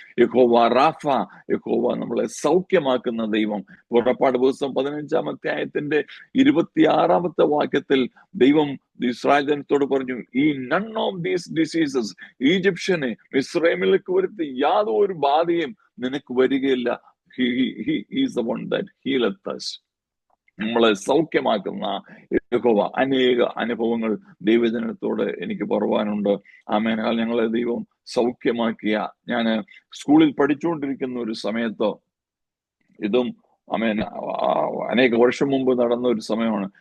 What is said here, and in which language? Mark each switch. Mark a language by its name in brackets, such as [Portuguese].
[Malayalam] യഹോവ റാഫ, യഹോവ നമ്മളെ സൗഖ്യമാക്കുന്ന ദൈവം. പുറപ്പാട് പുസ്തകം 15-ാം അധ്യായത്തിന്റെ 26-ാമത്തെ വാക്യത്തിൽ ദൈവം ഇസ്രായേൽ ജനത്തോട് പറഞ്ഞു, ഈ [English] none of these diseases, [Malayalam] ഈജിപ്ഷ്യനെ മിസ്രൈമിലേക്ക് വരുത്തി യാതൊരു ബാധയും നിനക്ക് വരികയില്ല. [English] He is the one that healeth us. [Malayalam] നമ്മളെ സൗഖ്യമാക്കുന്ന യഹോവ. അനേക അനുഭവങ്ങൾ ദൈവജനത്തോട് എനിക്ക് പറയുവാനുണ്ട്. ആമേൻ. ഞങ്ങളെ ദൈവം സൗഖ്യമാക്കിയ, ഞാൻ സ്കൂളിൽ പഠിച്ചുകൊണ്ടിരിക്കുന്ന ഒരു സമയത്ത്, ഇതും ആമേൻ അനേക വർഷം മുമ്പ് നടന്ന ഒരു സമയമാണ്.